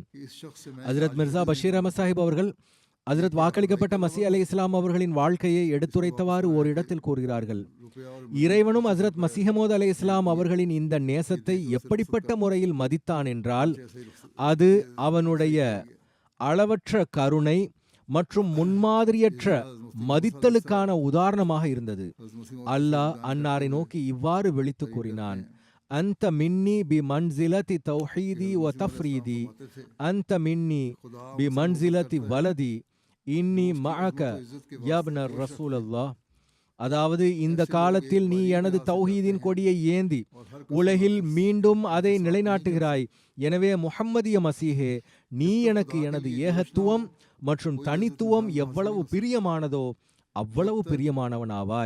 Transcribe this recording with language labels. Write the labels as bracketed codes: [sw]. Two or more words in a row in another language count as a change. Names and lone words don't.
[hi] कि इस शख्स से मैं [ta] ஹஜ்ரத் மிர்சா பஷீர் அஹமத் சாஹிப் அவர்கள் ஹஜ்ரத் வாக்களிக்கப்பட்ட மசீஹ் அலை இஸ்லாம் அவர்களின் வாழ்க்கையை எடுத்துரைத்தவாறு ஒரு இடத்தில் கூறுகிறார்கள், [hi] रुपया और [ta] இறைவனும் ஹஜ்ரத் மசீஹ் அலை இஸ்லாம் அவர்களின் இந்த நேசத்தை எப்படிப்பட்ட முறையில் மதித்தான் என்றால், அது அவனுடைய அளவற்ற கருணை மற்றும் முன்மாதிரியற்ற மதித்தலுக்கான உதாரணமாக இருந்தது. அல்லாஹ் அன்னாரை நோக்கி இவ்வாறு விழித்து கூறினான், [ar] أنت مني بمنزلة توحيدي وتفريدي أنت مني بمنزلة ولدي إني معك يا ابن الرسول الله. [ta] அதாவது இந்த காலத்தில் நீ எனது தௌஹீதின் கொடியை ஏந்தி உலகில் மீண்டும் அதை நிலைநாட்டுகிறாய். எனவே முஹம்மதிய மசீஹே, நீ எனக்கு எனது ஏகத்துவம் மற்றும் தனித்துவம் எவ்வளவு பிரியமானதோ அவ்வளவு பிரியமானவனாவாய்.